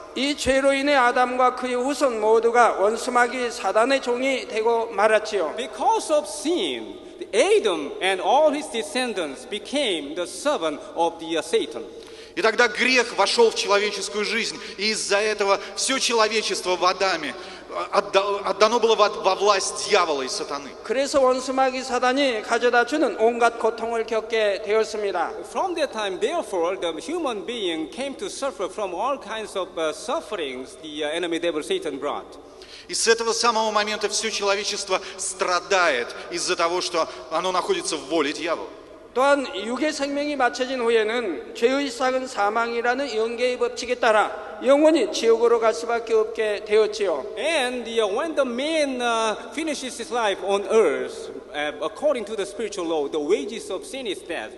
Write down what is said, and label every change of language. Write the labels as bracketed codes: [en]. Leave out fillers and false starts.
[ko] 이 죄로 인해 아담과 그의 후손 모두가 원수마귀 사단의 종이 되고 말았지요. [en] Because of sin, Adam and all his descendants became the servant of the Satan. [ru] И тогда грех вошел в человеческую жизнь, и из-за этого все человечество в Адаме отдано было во власть дьявола и сатаны. [ko] 그래서 원수마귀 사단이 가져다 주는 온갖 고통을 겪게 되었습니다. [en] From that time, therefore, the human being came to suffer from all kinds of sufferings the enemy devil Satan brought. [ru] И с этого самого момента все человечество страдает из-за того, что оно находится в воле дьявола. [ko] 또한 육의 생명이 맞춰진 후에는 죄의 삭은 사망이라는 영계의 법칙에 따라 영원히 지옥으로 갈 수밖에 없게 되었지요. [en] And when the man finishes his life on earth, according to the spiritual law, the wages of sin is death.